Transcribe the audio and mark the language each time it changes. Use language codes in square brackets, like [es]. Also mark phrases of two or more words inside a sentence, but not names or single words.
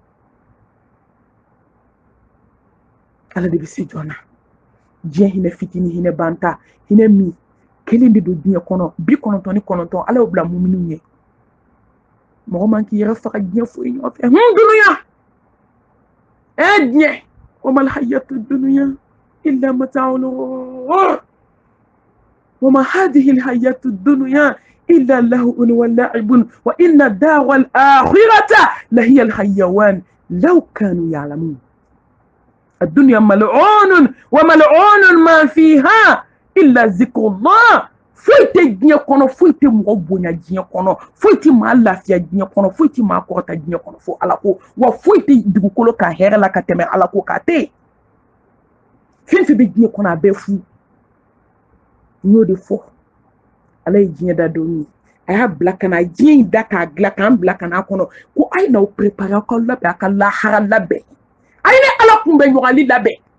[bm] ala de bɛ se jɔn na diɲɛ hinɛ fitinin hinɛ banta hinɛ min kelen de don diɲɛ kɔnɔ 99 ala y'o bila muminiw ye mɔgɔ man k'i yɛrɛ faga diɲɛ foyi ɲɔgɔn fɛ dunuya diɲɛ [ar] وما الحياة الدنيا إلا متاع الغرور وما هذه الحياة الدنيا إلا لهو ولعب وإن الدار الآخرة لهي الحيوان لو كانوا يعلمون الدنيا ملعون وملعون ما فيها إلا ذكر الله foyite [bm] diɲɛ kɔnɔ foyite mɔgɔ bonya diɲɛ kɔnɔ foyite maa lafiya diɲɛ kɔnɔ foyite maa kɔrɔta diɲɛ kɔnɔ fo ala ko wa foyite dugukolo ka hɛrɛ la ka tɛmɛ ala ko ka tɛ fɛn fɛn bɛ diɲɛ kɔnɔ a bɛɛ fu n y'o de fɔ ala ye diɲɛ da don ye a y'a bila ka na diɲɛ in da k'a dilan k'an bila ka n'a kɔnɔ ko a ye n'aw préparer aw ka labɛn a ka lahara labɛn a ye ne ala kun bɛ ɲɔgɔnli labɛn